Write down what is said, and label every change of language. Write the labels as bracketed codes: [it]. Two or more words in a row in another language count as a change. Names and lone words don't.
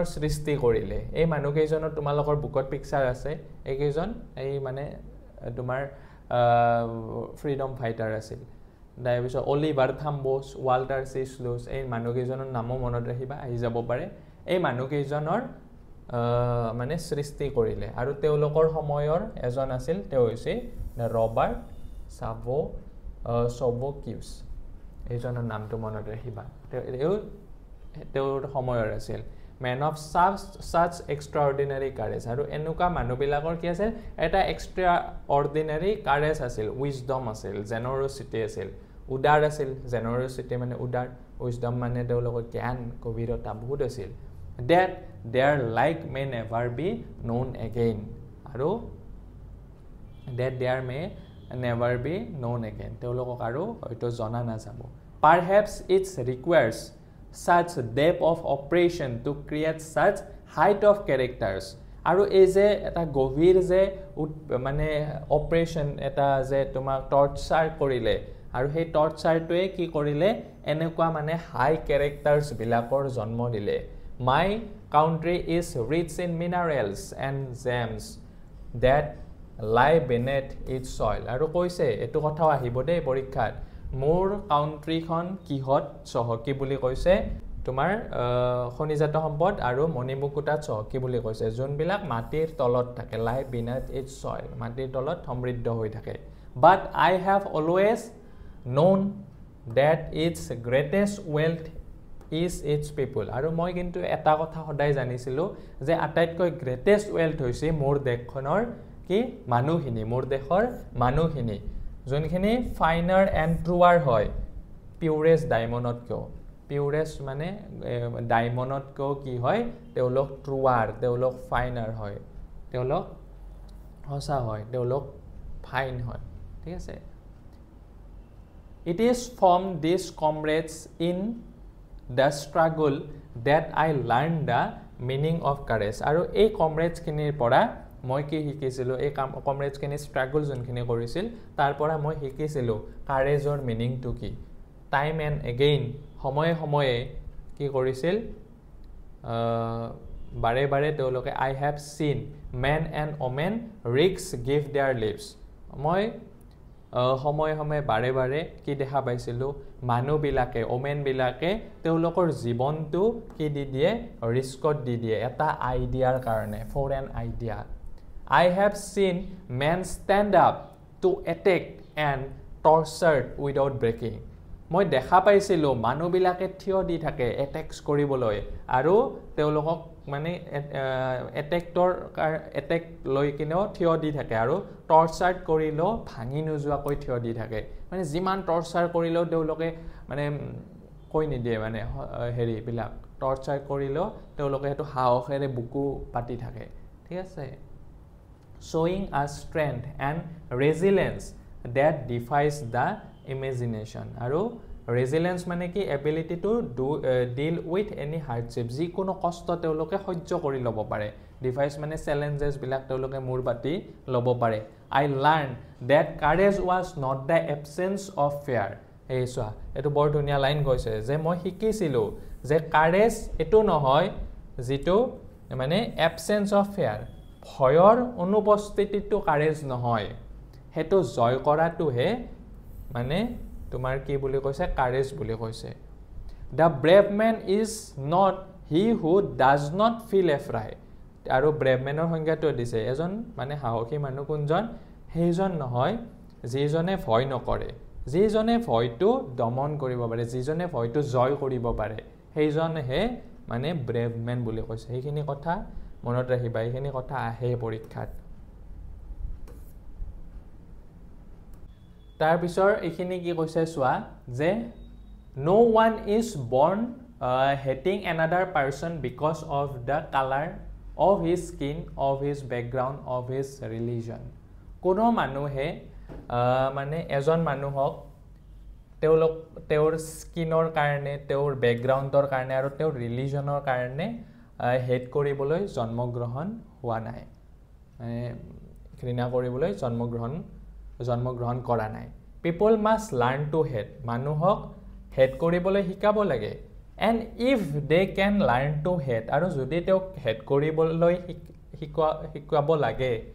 [as] সৃষ্টি কৰিলে এই মানুহকেইজনৰ তোমালোকৰ বুকত পিকচাৰ আছে এইকেইজন এই মানে তোমাৰ [en] freedom fighter [as] আছিল তাৰপিছত অলিভাৰ থাম্বোছ ৱাল্টাৰ চি স্লুইছ এই মানুহকেইজনৰ নামো মনত ৰাখিবা আহি যাব পাৰে এই মানুহকেইজনৰ মানে সৃষ্টি কৰিলে আৰু তেওঁলোকৰ সময়ৰ এজন আছিল তেওঁ হৈছে ৰবাৰ্ট চাভোকিউছ এইজনৰ নামটো মনত ৰাখিবা তেওঁৰ সময়ৰ আছিল [en] man of such extraordinary courage [as] আৰু এনেকুৱা মানুহবিলাকৰ কি আছিল এটা [en] extraordinary courage [as] আছিল wisdom আছিল generosity আছিল উদাৰ আছিল generosity মানে উদাৰ wisdom মানে তেওঁলোকৰ জ্ঞান গভীৰতা বহুত আছিল [en] that their like may never be known again [as] আৰু [en] that there may never be known again [as] তেওঁলোকক আৰু হয়তো জনা নাযাব [en] perhaps it requires such depth of operation to create such height of characters [as] আৰু এই যে এটা গভীৰ যে মানে অপাৰেশন এটা যে তোমাক টৰ্চাৰ কৰিলে আৰু সেই টৰ্চাৰটোৱে কি কৰিলে এনেকুৱা মানে [en] high characters [as] বিলাকৰ জন্ম দিলে [en] my country is rich in minerals and gems that lie beneath its soil [as] আৰু কৈছে এটো কথাও আহিব দে পৰীক্ষাত মোৰ কাউন্ট্ৰিখন কিহত চহকী বুলি কৈছে তোমাৰ খনিজাত সম্পদ আৰু মণিমুকুটাত চহকী বুলি কৈছে যোনবিলাক মাটিৰ তলত থাকে লাই [en] beneath its soil [as] মাটিৰ তলত সমৃদ্ধ হৈ থাকে [en] but I have always known that its greatest wealth is its people [as] আৰু মই কিন্তু এটা কথা সদায় জানিছিলো যে আটাইতকৈ [en] greatest wealth [as] হৈছে মোৰ দেশখনৰ কি মানুহখিনি মোৰ দেশৰ মানুহখিনি যোনখিনি [en] finer and truer [as] হয় পিউৰেষ্ট ডায়মণ্ডতকৈ পিউৰেষ্ট মানে ডায়মণ্ডতকৈ কি হয় তেওঁলোক ট্ৰুৱাৰ তেওঁলোক ফাইনাৰ হয় তেওঁলোক সঁচা হয় তেওঁলোক ফাইন হয় ঠিক আছে [en] It is from these comrades in the struggle that I learned the meaning of courage [as] আৰু এই কমৰেডছ খিনিৰ পৰা মই কি শিকিছিলো এই কমৰেডছ খিনি স্ট্ৰাগল যোনখিনি কৰিছিল তাৰ পৰা মই শিকিছিলো কাৰেজৰ মিনিংটো কি [en] time and again [as] সময়ে সময়ে কি কৰিছিল বাৰে বাৰে তেওঁলোকে [en] I have seen men and women risk give their lives [as] মই সময়ে সময়ে বাৰে বাৰে কি দেখা পাইছিলো মানুহবিলাকে ওমেন বিলাকে তেওঁলোকৰ জীৱনটো কি দি দিয়ে ৰিস্কত দি দিয়ে এটা আইডিয়াৰ কাৰণে [en] for an idea I have seen men stand up to attack and torture without breaking. [as] মই দেখা পাইছিলো মানুহবিলাকে থিয় দি থাকে এটেক্স কৰিবলৈ আৰু তেওঁলোকক মানে এটেক লৈ কিনেও থিয় দি থাকে আৰু টৰ্চাৰ কৰিলেও ভাঙি নোযোৱাকৈ থিয় দি থাকে মানে যিমান টৰ্চাৰ কৰিলেও তেওঁলোকে মানে কৈ নিদিয়ে মানে হেৰিবিলাক টৰ্চাৰ কৰিলেও তেওঁলোকে সেইটো সাহসেৰে বুকু পাতি থাকে ঠিক আছে [en] showing a strength and resilience that defies the imagination আৰু resilience [as] মানে কি [en] ability to deal with any hardship [as] যিকোনো কষ্ট তেওঁলোকে সহ্য কৰি ল'ব পাৰে defies মানে challenges বিলাক তেওঁলোকে মূৰ পাতি ল'ব পাৰে [en] I learned that courage was not the absence of fear [as] এই চোৱা এটো বৰ ধুনীয়া লাইন কৈছে যে মই শিকিছিলো যে courage এটো নহয় যেটো মানে [en] absence of fear [as] ভয়ৰ অনুপস্থিতিটো কাৰেজ নহয় হেতু জয় কৰাটোহে মানে তোমাৰ কি বুলি কৈছে কাৰেজ বুলি কৈছে [en] the brave man is not he who does not feel afraid [as] আৰু [en] brave man [as] ৰ সংজ্ঞাটো দিছে এজন মানে সাহসী মানুহ কোনজন সেইজন নহয় যিজনে ভয় নকৰে যিজনে ভয়টো দমন কৰিব পাৰে যিজনে ভয়টো জয় কৰিব পাৰে সেইজনহে মানে [en] brave men [as] বুলি কৈছে সেইখিনি কথা মনত ৰাখিবা এইখিনি কথা আহে পৰীক্ষাত তাৰ পিছৰ এইখিনি কি কৈছে চোৱা যে [en] no one is born hating another person because of the color of his skin of his background of his religion [as] কোনো মানুহে মানে এজন মানুহক তেওঁৰ স্কিনৰ কাৰণে তেওঁৰ বেকগ্ৰাউণ্ডৰ কাৰণে আৰু তেওঁৰ ৰিলিজনৰ কাৰণে হেট কৰিবলৈ জন্মগ্ৰহণ হোৱা নাই ঘৃণা কৰিবলৈ জন্মগ্ৰহণ কৰা নাই [en] people must learn to hate [as] মানুহক হেট কৰিবলৈ শিকাব লাগে [en] and if they can learn to hate [as] আৰু যদি তেওঁ হেট কৰিবলৈ শিকাব লাগে